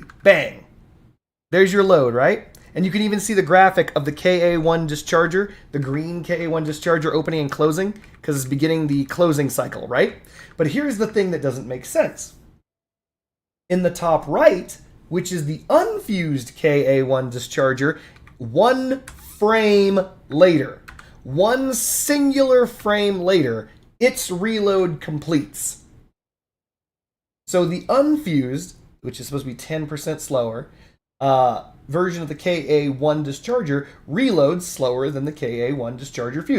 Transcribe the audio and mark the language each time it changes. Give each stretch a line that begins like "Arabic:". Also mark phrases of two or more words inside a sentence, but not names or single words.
English: Bang. There's your load, right? And you can even see the graphic of the KA1 discharger, the green KA1 discharger opening and closing, because it's beginning the closing cycle, right? But here's the thing that doesn't make sense. In the top right, which is the unfused KA1 discharger, one frame later, one singular frame later, its reload completes. So the unfused, which is supposed to be 10% slower, version of the KA1 discharger reloads slower than the KA1 discharger fuse.